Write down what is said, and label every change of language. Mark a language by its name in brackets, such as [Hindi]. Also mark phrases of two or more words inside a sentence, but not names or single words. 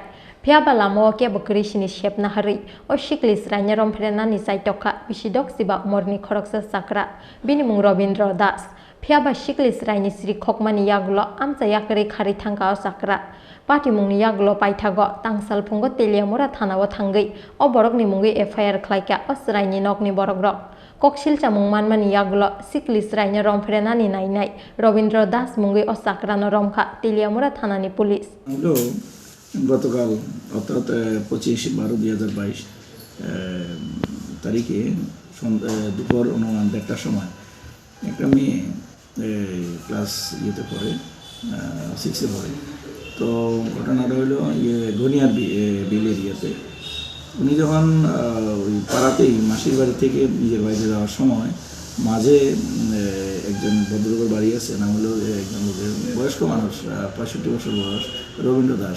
[Kok Borok] Piaba lamo ke bukrisini shep nahari o Sikli Rai Rompherenani Saitoka Bisidokchiba Omarni Khoroksa Chakra bini mung Robindro Das Piaba Sikli Rai ni Sri Khokmani Yaglo amsa yakari khari thangka o Chakra Pati mung Yaglo paithago tangsal pungo Tiliamura thanawo thangai o borokni mungi FIR khlaika o Srai ni nokni borokrok Koksilcha mung manmani Yaglo Sikli Rai Rompherenani nainai Robindro Das mungi o Chakra no Romkha Tiliamura thanani police [Bangla] গতকাল অর্থাৎ 25/12/2022 তারিখে দুপুর অনুমান 1টার সময় একটা মেয়ে ক্লাস ইয়েতে পড়ে 6-এ পড়ে। তো ঘটনাটা হলো ঘনিয়ার বিল এরিয়াতে উনি যখন ওই পাড়াতেই মাসির বাড়ি থেকে নিজের বাড়িতে যাওয়ার সময় মাঝে একজন ভদ্রলোকের বাড়ি আছে, নাম হলো একজন বয়স্ক মানুষ 65 বছর বয়স রবীন্দ্র দাস।